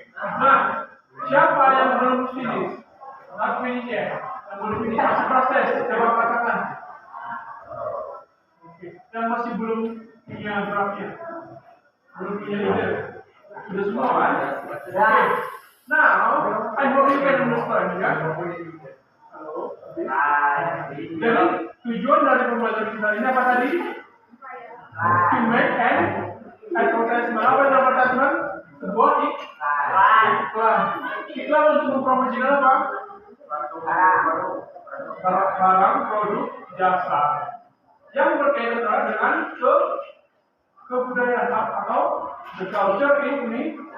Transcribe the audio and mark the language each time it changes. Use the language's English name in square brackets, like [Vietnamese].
[Indonesian] Nah, siapa yang belum finish? [English] Not finish [Indonesian] ya? Yang belum finish masih proses. Coba katakan. Oke. Yang masih belum punya draftnya, belum punya leader. Sudah semua kan? Oke. [English] Now, I hope you can understand ya. [Indonesian] Halo. Jadi tujuan dari pembelajaran kita ini apa tadi? [English] To make an advertisement. [Indonesian] Apa itu advertisement? Sebuah iklan. Iklan untuk mempromosikan apa? Barang, produk, jasa yang berkaitan dengan kebudayaan atau [English] the culture [Indonesian] ini.